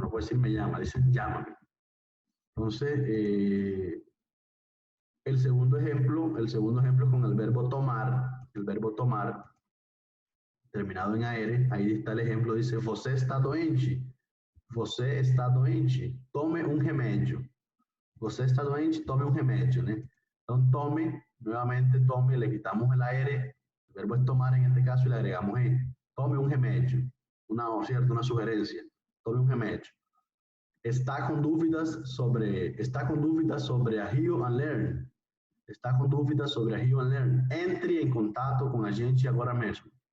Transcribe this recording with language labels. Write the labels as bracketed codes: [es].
[es] No puedo decir me llama, dice llámame. Entonces, el segundo ejemplo es con el verbo tomar, terminado en AR, ahí está el ejemplo, dice, [pt] você está doente, tome um remédio. Você está doente, tome [es] un remedio, [pt] ¿no? [es] Entonces, tome, nuevamente tome, le quitamos el AR, el verbo es tomar en este caso y le agregamos E. Tome un remedio, una sugerencia, tome un remedio. [pt] Está con dúvidas sobre a Rio and Learn. Está com dúvidas sobre a Rio and Learn. Entre em contato com a gente agora mesmo.